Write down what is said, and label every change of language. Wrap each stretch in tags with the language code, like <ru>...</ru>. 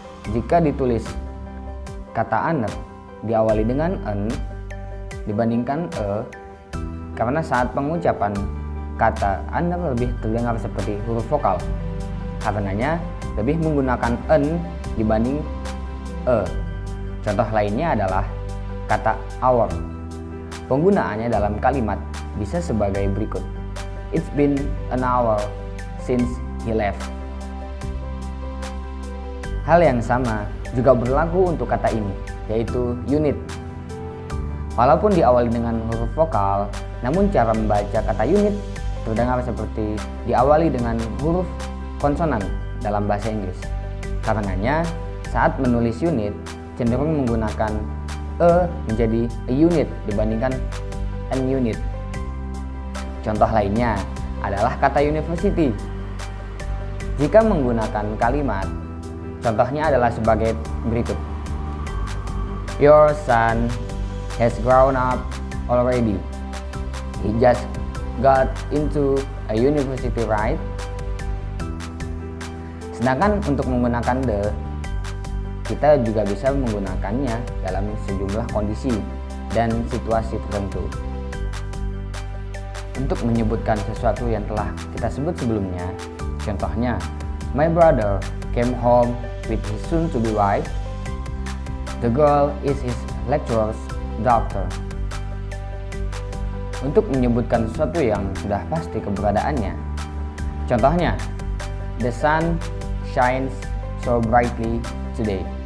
<id>jika ditulis kata anak diawali dengan en dibandingkan karena saat pengucapan kata anak lebih terdengar seperti huruf vokal. Karenanya lebih menggunakan en dibanding e. Contoh lainnya adalah kata our. Penggunaannya dalam kalimat bisa sebagai berikut.</id> <en>It's been an hour since he left.</en> <id>Hal yang sama juga berlaku untuk kata ini, yaitu unit. Walaupun diawali dengan huruf vokal, namun cara membaca kata unit terdengar seperti diawali dengan huruf konsonan dalam bahasa Inggris. Karenanya, saat menulis unit cenderung menggunakan menjadi a unit dibandingkan an unit. Contoh lainnya adalah kata university. Jika menggunakan kalimat, contohnya adalah sebagai berikut.</id> <en>Your son has grown up already. He just got into a university, right?</en> <id>Sedangkan untuk menggunakan the, kita juga bisa menggunakannya dalam sejumlah kondisi dan situasi tertentu. Untuk menyebutkan sesuatu yang telah kita sebut sebelumnya, contohnya,</id> <en>my brother came home with his soon-to-be wife. The girl is his lecturer's daughter.</en> <id>Untuk menyebutkan sesuatu yang sudah pasti keberadaannya, contohnya,</id> <en>the sun shines so brightly today.</en>